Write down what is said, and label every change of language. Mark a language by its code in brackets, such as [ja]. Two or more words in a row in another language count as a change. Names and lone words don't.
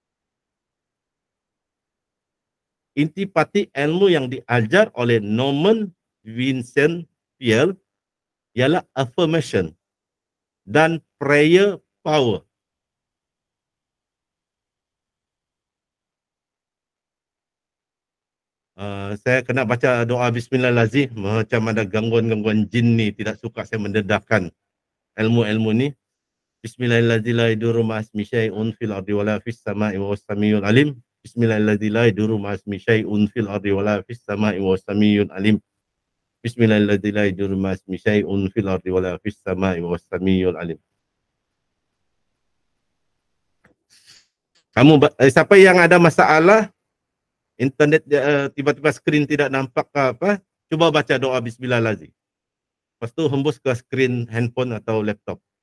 [ms] Intipati ilmu yang diajar oleh Norman Vincent Peale ialah affirmation dan [en] prayer power. [ms] Saya kena baca doa Bismillahirrahmanirrahim, macam ada gangguan-gangguan jin ni, tidak suka saya mendedahkan ilmu-ilmu ni. [ar] بسم الله الرحمن الرحيم لا يضر مع اسمه شيء في الأرض ولا في السماء وهو السميع العليم. بسم الله الرحمن الرحيم لا يضر مع اسمه شيء في الأرض ولا في السماء وهو السميع العليم. بسم الله الرحمن الرحيم لا يضر مع اسمه شيء في الأرض ولا في السماء وهو السميع العليم. [ms] Siapa yang ada masalah internet tiba-tiba skrin tidak nampak ke apa, cuba baca doa Bismillahirrahmanirrahim. Lepas tu hembus ke skrin handphone atau laptop.